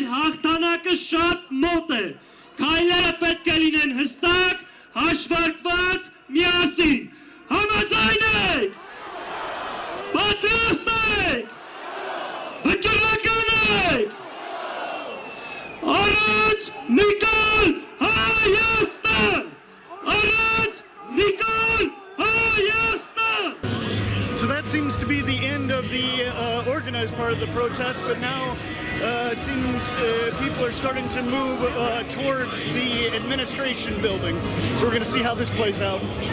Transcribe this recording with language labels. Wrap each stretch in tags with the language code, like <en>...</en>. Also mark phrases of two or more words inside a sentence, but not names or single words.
<hy>հաղթանակը շատ մոտ է, քայլերը պետք է լինեն հստակ, հաշվարկված, միասին, համաձայն եք, պատրաստ եք, վճռական եք, առանց Նիկոլ Հայաստան, առանց Նիկոլ Հայաստան։</hy> <en>So that seems to be the end of the organized part of the protest, but now it seems people are starting to move towards the administration building. So we're going to see how this plays out.</en>